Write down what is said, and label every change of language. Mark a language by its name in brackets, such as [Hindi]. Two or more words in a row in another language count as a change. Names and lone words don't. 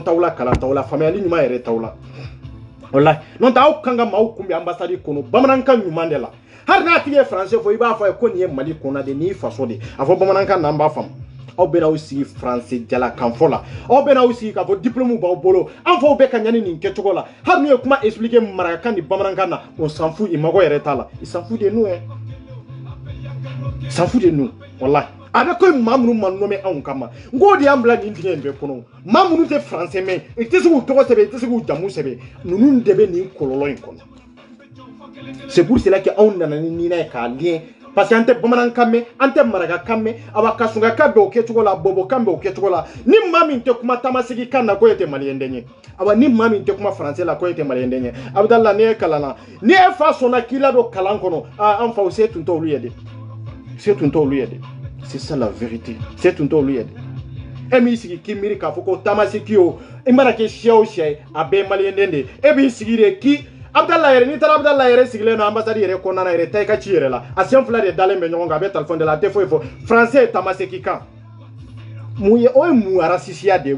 [Bambara] t'aw la kalan t'aw la faamuyali ɲuman yɛrɛ t'aw la walahi n'o tɛ aw kan ka maaw kunbɛn ambassade kɔnɔ bamanankan ɲuman de la hali n'a tigi ye français fɔ i b'a fɔ a ye ko nin ye Mali kɔnɔ de n'i faso de a fɔ bamanankan na an b'a faamu aw bɛ n'aw sigi français jalakan fɔ la aw bɛ n'aw sigi k'a fɔ diplôme b'aw bolo an faw bɛ ka ɲani nin kɛcogo la hali n'u ye kuma expliquer marakakan ni bamanankan na [French] on s'en fout [Bambara] i mago yɛrɛ t'a la [French] il s'en fout de nous hein il s'en fout de nous [Bambara] wallahi a bɛ koyi maa minnu ma nommé anw kama n k'o de y'an bila nin dingɛ in bɛɛ kɔnɔ maa minnu tɛ français mɛn i tɛ se k'u tɔgɔ sɛbɛn i tɛ se k'u jamu sɛbɛn ninnu de bɛ nin kɔlɔlɔ in kɔnɔ [French] c'est pour cela que [Bambara] anw nana ni nin na ye k'a lien [French] parce que [Bambara] an tɛ bamanankan mɛn an tɛ marakakan mɛn awa kasunkakan bɛ o kɛcogo la bɔbɔkan bɛ o kɛcogo la ni maa min tɛ kuma tamaseki kan na ko e tɛ maliyɛn den ye awa ni maa min tɛ kuma français la ko e tɛ maliyɛn den ye Abdallah ni e kalan na ni e fa sɔnna k'i ladon kalan kɔnɔ an faw se tun t'olu ye dɛ se tun t'olu ye dɛ [French] c'est ça la vérité [Bambara] se tun t'olu ye dɛ e m'i sigi k'i miiri k'a fɔ ko tamaseki o i mana kɛ siya o siya ye a bɛɛ ye maliyɛn den de ye e b'i sigi de k'i Abdallah yɛrɛ n'i taara Abdallah yɛrɛ sigilen don ambassade yɛrɛ kɔnɔna na yɛrɛ taa i ka ci yɛrɛ la a sen fila de dalen bɛ ɲɔgɔn kan a bɛ téléphone de la a tɛ foyi fɔ français ye tamaseki kan mun ye o ye mun rasisiya de ye